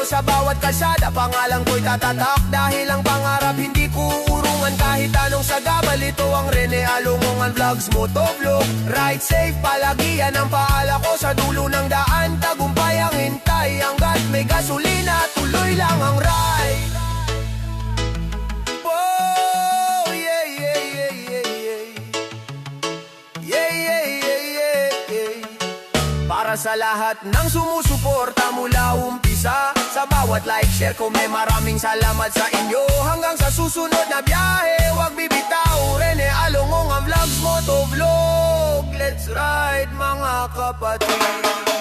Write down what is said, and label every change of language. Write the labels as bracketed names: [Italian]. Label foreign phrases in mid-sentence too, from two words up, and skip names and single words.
[Filipino] Sa bawat kalsada pangalan ko'y tatatak, dahil ang pangarap hindi kuurungan kahit anong sagabal. Ito ang Rene Alongongan Vlogs, motovlog, [English] ride safe [Filipino] palagi, yan ang paala ko. Sa dulo ng daan tagumpay ang hintay, hanggat may gasolina tuloy lang ang ride. [English] Oh, yeah, yeah, yeah, yeah, yeah. Yeah, yeah, yeah, yeah, yeah. [Filipino] Para sa lahat ng sumusuporta mula umpisa, sa bawat [English] like, share, comment, [Filipino] maraming salamat sa inyo. Hanggang sa susunod na biyahe, wag bibitaw. Rene Alongongan Vlogs, motovlog, [English] let's ride [Filipino] mga kapatid.